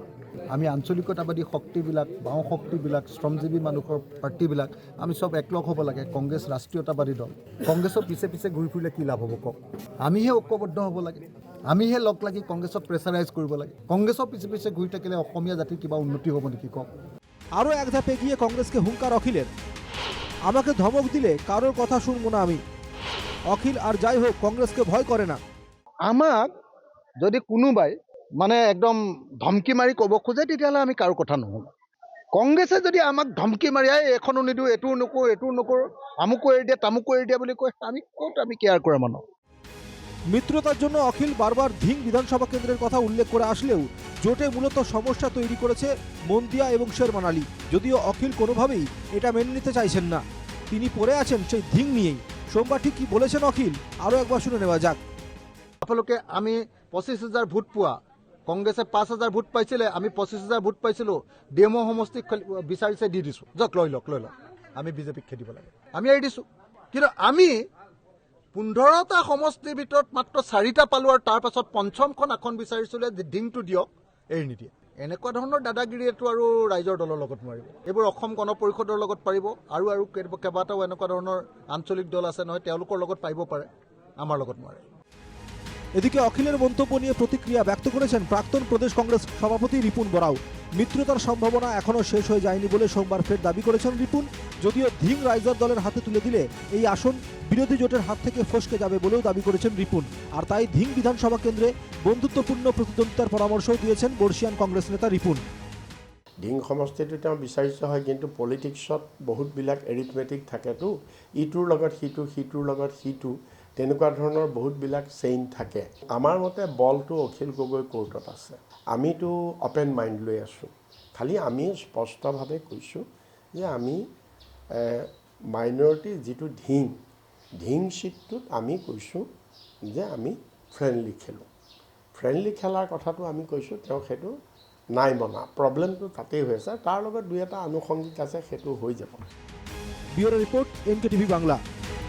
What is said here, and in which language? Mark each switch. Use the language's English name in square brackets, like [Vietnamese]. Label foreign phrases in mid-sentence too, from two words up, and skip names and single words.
[Assamese] আমি আঞ্চলিকতাবাদী শক্তিবিলাক, বাওঁ শক্তিবিলাক, শ্ৰমজীৱী মানুহৰ পাৰ্টিবিলাক আমি চব একলগ হ'ব লাগে। কংগ্ৰেছ ৰাষ্ট্ৰীয়তাবাদী দল, কংগ্ৰেছৰ পিছে পিছে ঘূৰি ফুৰিলে কি লাভ হ'ব কওক? আমিহে ঐক্যবদ্ধ হ'ব লাগে, আমিহে লগ লাগি কংগ্ৰেছক প্ৰেছাৰাইজ কৰিব লাগে। কংগ্ৰেছৰ পিছে পিছে ঘূৰি থাকিলে অসমীয়া জাতিৰ কিবা উন্নতি হ'ব নেকি কওক? [Bangla] আরও এক ধাপ এগিয়ে কংগ্রেসকে হুঙ্কার অখিলের, আমাকে ধমক দিলে কারোর কথা শুনবো না আমি। অখিল আর যাই হোক কংগ্রেসকে ভয় করে না। [Assamese] আমাক যদি কোনোবাই একদম ধমকি মাৰি ক'ব খোজে তেতিয়াহ'লে আমি কাৰো কথা নুশুনো। কংগ্ৰেছে যদি আমাক ধমকি মাৰি এইখনো নিদিওঁ, এইটোও নকৰোঁ, এইটোও নকৰোঁ, আমুকো এৰি দিয়া তামুকো এৰি দিয়া বুলি কয়, আমি ক'ত আমি কেয়াৰ কৰা মানুহ। [Bangla] মিত্রতার জন্য অখিল বারবার ধিং বিধানসভা কেন্দ্রের কথা উল্লেখ করে আসলেও জোটে মূলত সমস্যা তৈরি করেছে মন্দিয়া এবং শেরমান আলী। যদিও অখিল কোনোভাবেই এটা মেনে নিতে চাইছেন না, তিনি পড়ে আছেন সেই ধিং নিয়েই। সোমবার ঠিক কি বলেছেন অখিল, আরও একবার শুনে নেওয়া যাক। [Assamese] আপোনালোকে আমি 25,000 ভোট পোৱা, কংগ্ৰেছে 5,000 ভোট পাইছিলে, আমি 25,000 ভোট পাইছিলোঁ। ডিএমঅ সমষ্টিক বিচাৰিছে, দি দিছোঁ, যাওক লৈ লওক, আমি বিজেপিক খেদিব লাগে, আমি এৰি দিছোঁ। কিন্তু আমি 15টা সমষ্টিৰ ভিতৰত মাত্ৰ 4টা পালোঁ আৰু তাৰ পাছত পঞ্চমখন আসন বিচাৰিছিলে যে ডিংটো দিয়ক, এৰি নিদিয়ে। এনেকুৱা ধৰণৰ দাদাগিৰিয়েতো আৰু ৰাইজৰ দলৰ লগত নোৱাৰিব। এইবোৰ অসম গণ পৰিষদৰ লগত পাৰিব আৰু কেইবাটাও এনেকুৱা ধৰণৰ আঞ্চলিক দল আছে নহয়, তেওঁলোকৰ লগত পাৰিব পাৰে, আমাৰ লগত নোৱাৰে। [Bangla] এদিকে অখিলের মন্তব্য নিয়ে প্রতিক্রিয়া ব্যক্ত করেছেন প্রাক্তন প্রদেশ কংগ্রেস সভাপতি রিপুন বরাও। মিত্রতার সম্ভাবনা এখনও শেষ হয়ে যায়নি বলে সোমবার ফের দাবি করেছেন রিপুন। যদিও ধিং রাইজার দলের হাতে তুলে দিলে এই আসন বিরোধী জোটের হাত থেকে ফসকে যাবে বলেও দাবি করেছেন রিপুন। আর তাই ধিং বিধানসভা কেন্দ্রে বন্ধুত্বপূর্ণ প্রতিদ্বন্দ্বিতার পরামর্শও দিয়েছেন বর্ষিয়ান কংগ্রেস নেতা রিপুন। [Assamese] ধিং সমষ্টিটো তেওঁ বিচাৰিছে হয়, কিন্তু পলিটিক্সত বহুতবিলাক এৰিথমেটিক থাকেতো, ইটোৰ লগত সিটো, সিটোৰ লগত সিটো, তেনেকুৱা ধৰণৰ বহুতবিলাক চেইন থাকে। আমাৰ মতে বলটো অখিল গগৈ কোৰ্টত আছে। আমিতো [English] open mind [Assamese] লৈ আছোঁ। খালি আমি স্পষ্টভাৱে কৈছোঁ যে আমি মাইনৰিটি যিটো ধিং ছিটটোত আমি কৈছোঁ যে আমি ফ্ৰেণ্ডলি খেলোঁ। ফ্ৰেণ্ডলি খেলাৰ কথাটো আমি কৈছোঁ, তেওঁ সেইটো নাই মনা। প্ৰব্লেমটো তাতেই হৈ আছে, তাৰ লগত দুই এটা আনুষংগিক আছে, সেইটো হৈ যাব। [Bangla] ব্যুরো রিপোর্ট, NKTV বাংলা।